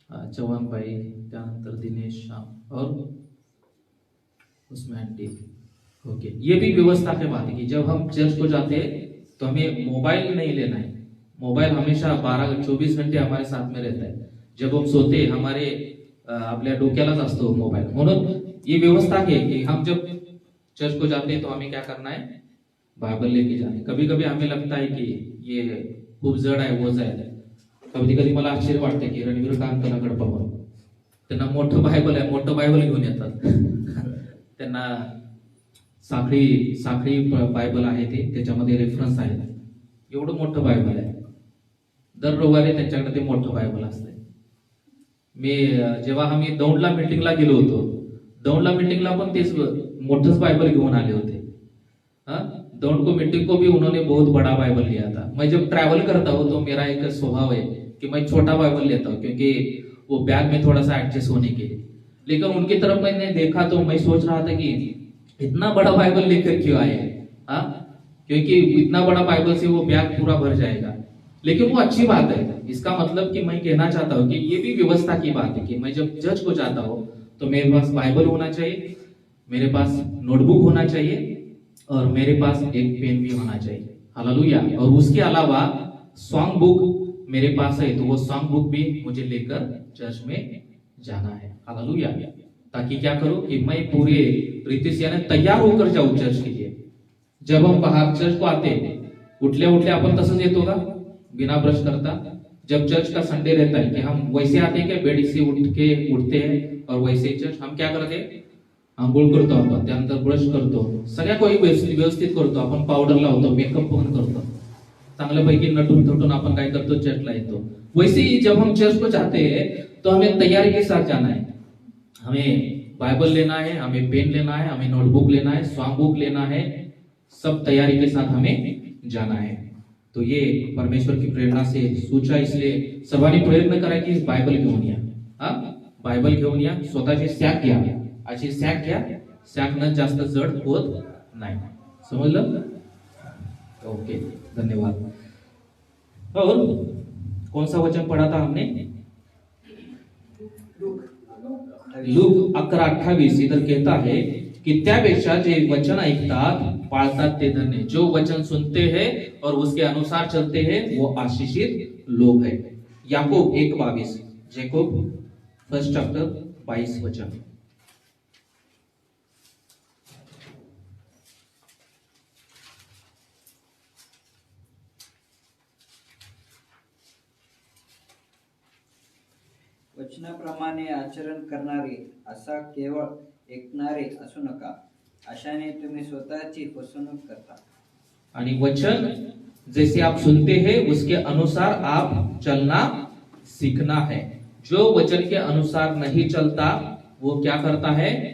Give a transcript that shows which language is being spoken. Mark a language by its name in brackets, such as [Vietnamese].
[Hindi] चौहान भाई, त्यानंतर दिनेश, श्याम और उसमें आंटी। ओके, ये भी व्यवस्था की बात है कि जब हम चर्च को जाते हैं तो हमें मोबाइल नहीं लेना है। मोबाइल हमेशा 12-24 घंटे हमारे साथ में रहता है। जब हम सोते हमारे [Marathi] आपल्या डोक्यालाच असतो मोबाइल। [Hindi] म्हणून ये व्यवस्था है कि हम जब चर्च को जाते हैं तो हमें क्या करना है? बाइबल लेके जाना है। कभी कभी हमें लगता है कि ये [Marathi] खूप जड आहे, वो जड आहे। कधी कधी मला आश्चर्य वाटते की रणवीर कांतलाकडे पाहून त्यांना मोठं बायबल आहे, मोठं बायबल घेऊन येतात। त्यांना साखळी बायबल आहे, ते त्याच्यामध्ये रेफरन्स आहे, एवढं मोठं बायबल आहे। दर रविवारी त्यांच्याकडे ते मोठं बायबल असतंय। मी जेव्हा आम्ही दौंडला मीटिंगला गेलो होतो, दौंडला मीटिंगला पण तेच मोठंच बाइबल घेऊन आले होते। [Hindi] दौंड को मीटिंग को भी उन्होंने बहुत बड़ा बाइबल लिया था। मैं जब ट्रैवल करता हूँ तो मेरा एक स्वभाव है कि मैं छोटा बाइबल लेता हूँ, क्योंकि वो बैग में थोड़ा सा एडजस्ट होने के लिए। लेकिन उनकी तरफ मैंने देखा तो मैं सोच रहा था कि इतना बड़ा बाइबल लेकर क्यों आए हैं, क्योंकि इतना बड़ा बाइबल से वो बैग पूरा भर जाएगा। लेकिन वो अच्छी बात है। इसका मतलब कि मैं कहना चाहता हूँ कि ये भी व्यवस्था की बात है कि मैं जब चर्च को जाता हूँ तो मेरे पास बाइबल होना चाहिए, मेरे पास नोटबुक होना चाहिए और मेरे पास एक पेन भी होना चाहिए। हालेलुया। और उसके अलावा सॉन्ग बुक मेरे पास है, तो वो सॉन्ग बुक भी मुझे लेकर चर्च में जाना है। हालेलुया। ताकि क्या करूं कि मैं पूरे रीति से यानी तैयार होकर जाऊं चर्च के लिए। जब हम बाहर चर्च को आते [Marathi] उठले अपन तसंच येतो का बिना ब्रश करता? [Hindi] जब चर्च का संडे रहता है कि हम वैसे आते हैं क्या बेड से उठते हैं और वैसे ही चर्च हम क्या करते हैं? [Marathi] आंघोळ करतो, आपण त्यानंतर ब्रश करतो, सगळ्या काही व्यवस्थित करतो, आपण पावडर लावतो, मेकअप पण करतो, चांगल्यापैकी नटून थटून आपण काय करतो? चर्चला येतो। [Hindi] वैसे ही जब हम चर्च को जाते हैं तो हमें तैयारी के साथ जाना है। हमें बाइबल लेना है, हमें पेन लेना है, हमें नोटबुक लेना है, सॉन्ग बुक लेना है, सब तैयारी के साथ हमें जाना है। तो ये परमेश्वर की प्रेरणा से सोचा, [Marathi] इसलिए सर्वांनी प्रयत्न करा की बायबल घेऊन या। बायबल घेऊन या, स्वतःची सॅक घ्या, अशी सॅक घ्या, सॅक न जास्त जड होत नाही। समजलं? ओके, धन्यवाद। [Hindi] और कौन सा वचन पढ़ा था हमने? [Marathi] लूक 11:28 [Hindi] इधर कहता है कि [Marathi] त्यापेक्षा जे वचन ऐकतात पाळतात ते धन्य। [Hindi] जो वचन सुनते हैं और उसके अनुसार चलते हैं वो आशीषित लोग हैं। [Marathi] याकूब 1:22, याकूब 1 चैप्टर 22 वचन। वचनाप्रमाणे आचरण करणारे असा केवळ ऐकणारे असू नका, अशाने तुम्ही स्वतःची फसवणूक करता। [Hindi] आणि वचन जैसे आप सुनते हैं उसके अनुसार आप चलना सीखना है। जो वचन के अनुसार नहीं चलता वो क्या करता है?